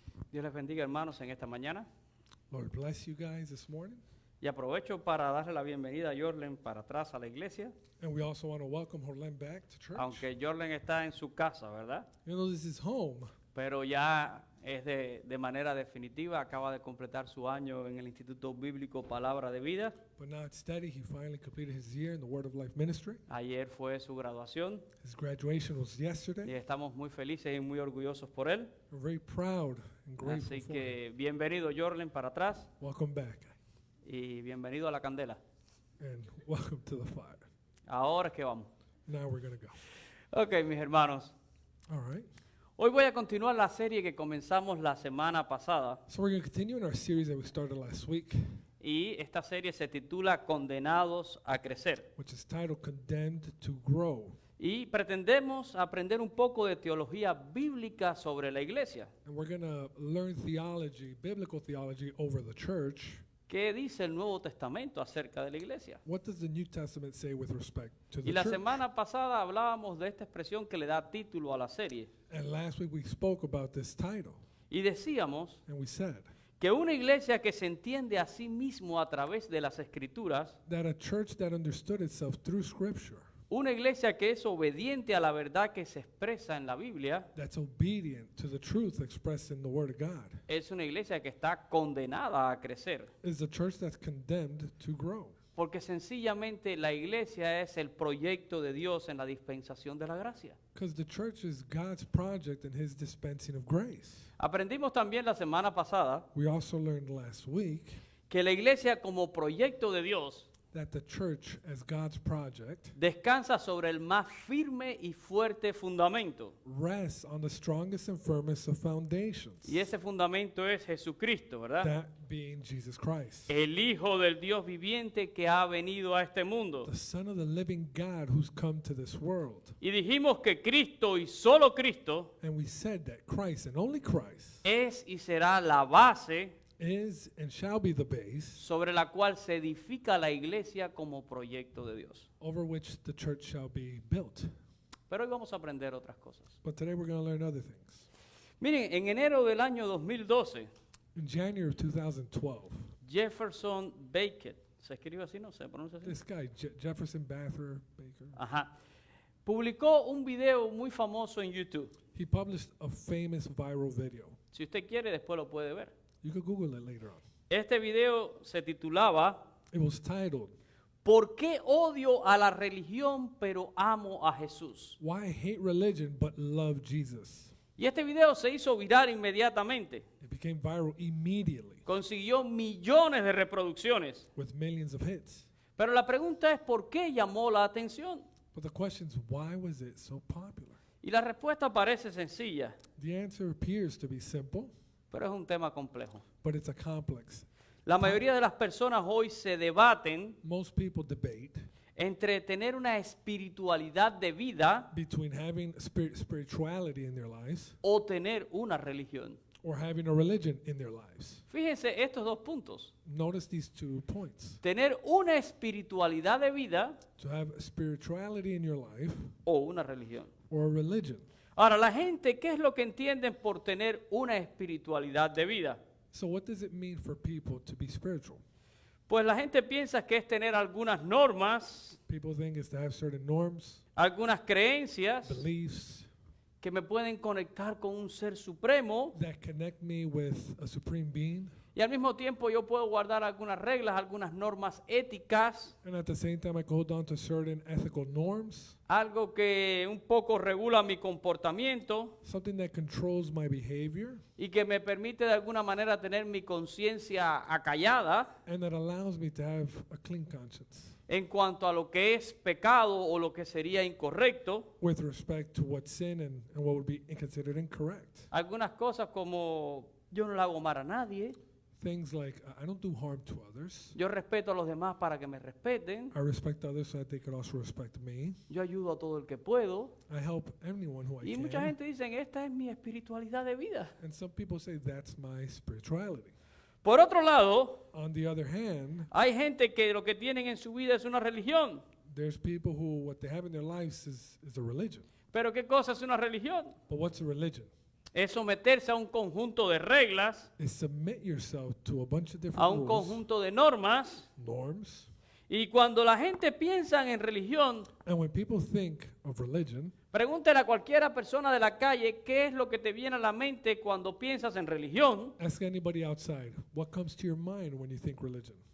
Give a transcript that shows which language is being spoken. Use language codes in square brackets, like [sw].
[es] Dios les bendiga, hermanos, en esta mañana. [en] Lord bless you guys this morning. [es] Y aprovecho para darle la bienvenida a Jorlen para atrás a la iglesia, [en] And we also want to welcome Jorlen back to church. [es] aunque Jorlen está en su casa, ¿verdad? [en] You know, this is home, [es] Pero ya es de manera definitiva, acaba de completar su año en el Instituto Bíblico Palabra de Vida. [en] but now it's steady. He finally completed his year in the Word of Life ministry. [es] Ayer fue su graduación [en] His graduation was [es] y [en] yesterday. [es] estamos muy felices y muy orgullosos por él. [en] We're very proud and grateful [es] Así [en] for him. [es] que bienvenido Jorlen para atrás [en] Welcome back [es] y bienvenido a la candela. [en] and welcome to the fire. [es] Ahora es que vamos. [en] Now we're going to go. [es] Ok, mis hermanos. [en] All right. [es] Hoy voy a continuar la serie que comenzamos la semana pasada [en] So we're going to continue in our series that we started last week, [es] y esta serie se titula Condenados a Crecer. [en] which is titled Condemned to Grow. [es] Y pretendemos aprender un poco de teología bíblica sobre la iglesia. [en] And we're going to learn theology, biblical theology over the church. [es] ¿Qué dice el Nuevo Testamento acerca de la iglesia? [en] What does the New Testament say with respect to the [es] Y la [en] church? [es] semana pasada hablábamos de esta expresión que le da título a la serie. [en] And last week we spoke about this title, [es] Y decíamos [en] and we said [es] que una iglesia que se entiende a sí mismo a través de las escrituras [en] that a church that understood itself through Scripture [es] Una iglesia que es obediente a la verdad que se expresa en la Biblia [en] that's obedient to the truth expressed in the Word of God, [es] es una iglesia que está condenada a crecer. [en] is a church that's condemned to grow. [es] Porque sencillamente la iglesia es el proyecto de Dios en la dispensación de la gracia. [en] Because the church is God's project in His dispensing of grace. [es] Aprendimos también la semana pasada [en] We also learned last week [es] que la iglesia como proyecto de Dios [en] that the church, as God's project, [es] descansa sobre el más firme y fuerte fundamento. [en] rests on the strongest and firmest of foundations, [es] Y ese fundamento es Jesucristo, ¿verdad? [en] that being Jesus Christ, [es] El Hijo del Dios viviente que ha venido a este mundo. [en] the Son of the living God who's come to this world. [es] Y dijimos que Cristo y solo Cristo [en] And we said that Christ and only Christ [es] es y será la base [en] is and shall be the base [es] sobre la cual se edifica la iglesia como proyecto de Dios. [en] over which the church shall be built. [es] Pero hoy vamos a aprender otras cosas. [en] But today we're going to learn other things. [es] Miren, en enero del año 2012, [en] In January of 2012, [es] Jefferson Baker, ¿se escribe así? No se pronuncia así. [en] this guy, Jefferson Baker, Ajá. [es] Publicó un video muy famoso en YouTube. [en] he published a famous viral video. [es] Si usted quiere, después lo puede ver. [en] You could Google it later on. [es] Este video se titulaba [en] It was titled, [es] ¿Por qué odio a la religión pero amo a Jesús? [en] Why I Hate Religion But Love Jesus. [es] Y este video se hizo viral inmediatamente. [en] It became viral immediately [es] Consiguió millones de reproducciones. [en] with millions of hits. [es] Pero la pregunta es ¿por qué llamó la atención? [en] But the question is, why was it so popular? [es] Y la respuesta parece sencilla, [en] The answer appears to be simple, [es] pero es un tema complejo. [en] but it's a complex. [es] La mayoría de las personas hoy se debaten [en] Most people debate [es] entre tener una espiritualidad de vida [en] between having spirituality in their lives [es] o tener una religión. [en] or having a religion in their lives. [es] Fíjense estos dos puntos. [en] Notice these 2 points. [es] Tener una espiritualidad de vida [en] To have spirituality in your life [es] o una religión. [en] or a religion. [es] Ahora, la gente, ¿qué es lo que entienden por tener una espiritualidad de vida? [en] So what does it mean for people to be spiritual? [es] Pues la gente piensa que es tener algunas normas, [en] People think it's to have certain norms, [es] algunas creencias [en] beliefs [es] que me pueden conectar con un ser supremo [en] that connect me with a supreme being, [es] y al mismo tiempo yo puedo guardar algunas reglas, algunas normas éticas, [en] and at the same time I can hold on to certain ethical norms, [es] algo que un poco regula mi comportamiento [en] something that controls my behavior [es] y que me permite de alguna manera tener mi conciencia acallada [en] and that allows me to have a clean conscience [es] en cuanto a lo que es pecado o lo que sería incorrecto. [en] with respect to what's sin and what would be considered incorrect. [es] Algunas cosas como yo no le hago mal a nadie, [en] Things like I don't do harm to others. [es] yo respeto a los demás para que me respeten, [en] I respect others so that they could also respect me. [es] yo ayudo a todo el que puedo. [en] I help anyone who I [es] Y mucha [en] can. [es] gente dice, esta es mi espiritualidad de vida. [en] And some people say that's my spirituality. [es] Por otro lado, [en] On the other hand, [es] hay gente que lo que tienen en su vida es una religión. [en] there's people who what they have in their lives is a religion. [es] Pero ¿qué cosa es una religión? [en] But what's a religion? [es] Es someterse a un conjunto de reglas, [en] Is submit yourself to a bunch of a different [es] un [en] rules, [es] conjunto de normas. [en] norms. [es] Y cuando la gente piensa en religión, [en] And when people think of religion, [es] pregúntale a cualquiera persona de la calle qué es lo que te viene a la mente cuando piensas en religión. [en] ask anybody outside, what comes to your mind when you think religion?